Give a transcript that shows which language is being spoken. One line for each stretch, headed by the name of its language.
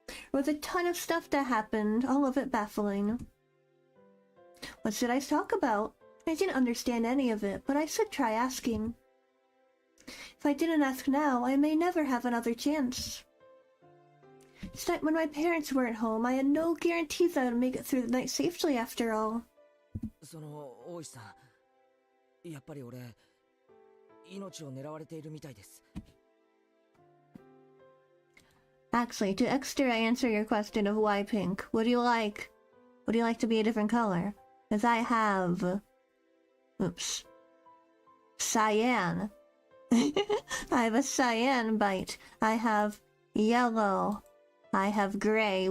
English: There was a ton of stuff that happened, all of it baffling. What should I talk about? I didn't understand any of it, but I should try asking. If I didn't ask now, I may never have another chance. Tonight, when my parents weren't home, I had no guarantees I would make it through the night safely after all.
Japanese: その大石さん、やっぱり俺命を狙われているみたいです。
English: Actually, to extra answer your question of why pink, would you like to be a different color? Because I have... Oops. Cyan. I have a cyan bite. I have yellow. I have gray.